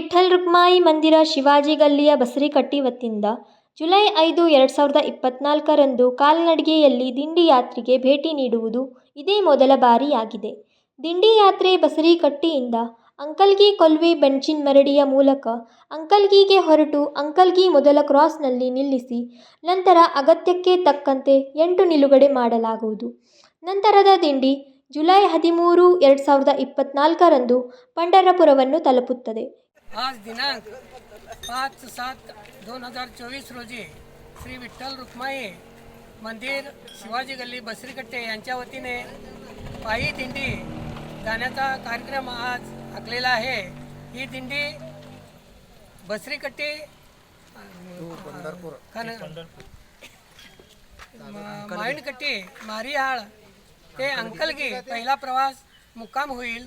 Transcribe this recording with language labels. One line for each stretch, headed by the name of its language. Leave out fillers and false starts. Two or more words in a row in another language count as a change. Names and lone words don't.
Kannada: रुक्माई मंदिर ಶಿವಾಜಿ ಗಲ್ಲಿಯ ಬಸರಿಕಟ್ಟಿ ವತಿಯಿಂದ ಜುಲೈ 5, 2024ರಂದು ಕಾಲ್ನಡಿಗೆಯಲ್ಲಿ ದಿಂಡಿ ಯಾತ್ರೆಗೆ ಭೇಟಿ ನೀಡುವುದು ಇದೇ ಮೊದಲ ಬಾರಿಯಾಗಿದೆ. ದಿಂಡಿ ಯಾತ್ರೆ ಬಸರಿಕಟ್ಟಿಯಿಂದ ಅಂಕಲ್ಗಿ ಕೊಲ್ವೆ ಬೆಂಚಿನ ಮರಡಿಯ ಮೂಲಕ ಅಂಕಲ್ಗಿಗೆ ಹೊರಟು ಅಂಕಲ್ಗಿ ಮೊದಲ ಕ್ರಾಸ್ನಲ್ಲಿ ನಿಲ್ಲಿಸಿ ನಂತರ ಅಗತ್ಯಕ್ಕೆ ತಕ್ಕಂತೆ 8 ನಿಲುಗಡೆ ಮಾಡಲಾಗುವುದು. ನಂತರದ ದಿಂಡಿ ಜುಲೈ 13, 2024ರಂದು पंढरपूरವನ್ನು ತಲುಪುತ್ತದೆ.
Marathi: आज दिनांक 5/7/2024 रोजी श्री विठ्ठल रुक्माई मंदिर शिवाजी गल्ली बसरीकट्टे यांच्या वतीने पायी दिंडी जाण्याचा कार्यक्रम आज आखलेला आहे. ही दिंडी बसरीकट्टी मायणकट्टी मारिहाळ ते अंकलगी पहिला प्रवास मुक्काम होईल.